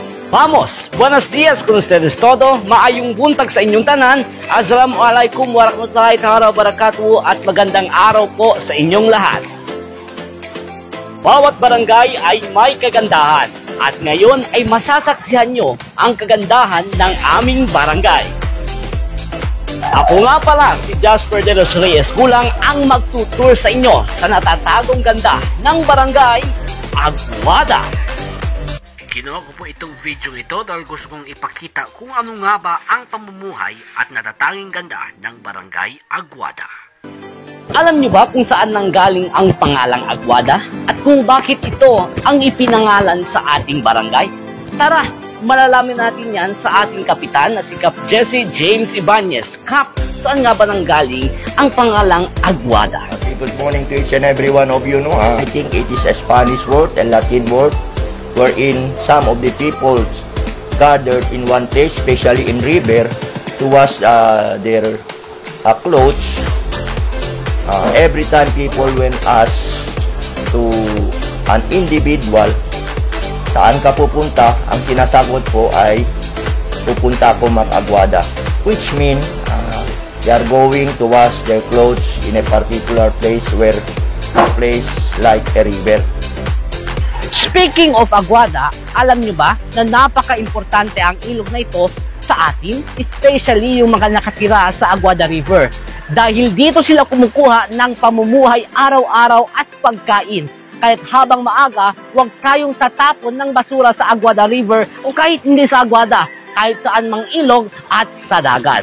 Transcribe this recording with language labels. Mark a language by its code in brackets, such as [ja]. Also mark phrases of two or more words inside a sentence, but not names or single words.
[es] Vamos! Buenos dias con ustedes todo. [ceb] Maayong buntag sa inyong tanan. [ar] السلام عليكم ورحمة الله وبركاته [tl] at magandang araw po sa inyong lahat. Bawat barangay ay may kagandahan at ngayon ay masasaksihan nyo ang kagandahan ng aming barangay. Ako nga pala si Jasper de los Reyes Gulang ang magtutur sa inyo sa natatagong ganda ng barangay Aguada. Ginawa ko po itong video ito dahil gusto kong ipakita kung ano nga ba ang pamumuhay at natatanging ganda ng barangay Aguada. Alam niyo ba kung saan nanggaling ang pangalang Aguada at kung bakit ito ang ipinangalan sa ating barangay? Tara, malalaman natin yan sa ating kapitan na si Cap Jesse James Ibanez. Cap, saan nga ba nanggaling ang pangalang Aguada? [en] Good morning to each and every one of you. I think it is a Spanish word, a Latin word, wherein some of the people gathered in one place, especially in river, to wash their clothes. Every time people went ask to an individual, [tl] saan ka pupunta? Ang sinasagot po ay pupunta ko mag-Aguada, [en] which mean they are going to wash their clothes in a particular place, where a place like a river. Speaking of [tl] Aguada, alam nyo ba na napaka-importante ang ilog na ito sa atin, especially yung mga nakatira sa Aguada River. Dahil dito sila kumukuha ng pamumuhay araw-araw at pagkain. Kahit habang maaga, huwag tayong tatapon ng basura sa Aguada River o kahit hindi sa Aguada, kahit saan mang ilog at sa dagat.